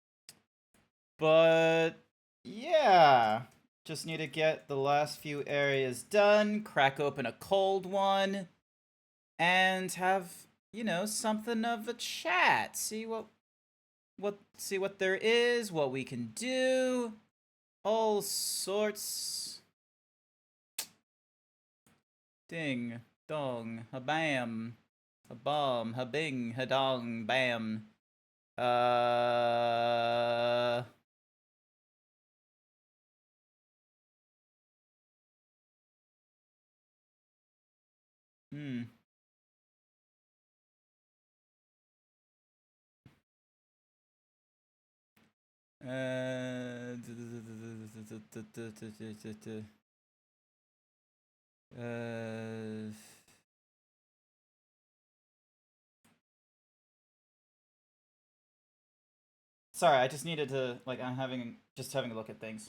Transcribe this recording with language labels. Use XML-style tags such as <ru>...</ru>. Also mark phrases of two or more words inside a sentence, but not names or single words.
<en>But yeah, just need to get the last few areas done, crack open a cold one, and have, you know, something of a chat. See what there is, what we can do. All sorts. Ding, dong, ha-bam, ha-bum, ha-bing, ha-dong, bam. Hmm. Uh, uh, Sorry, I just needed to, like, just having a look at things.</en>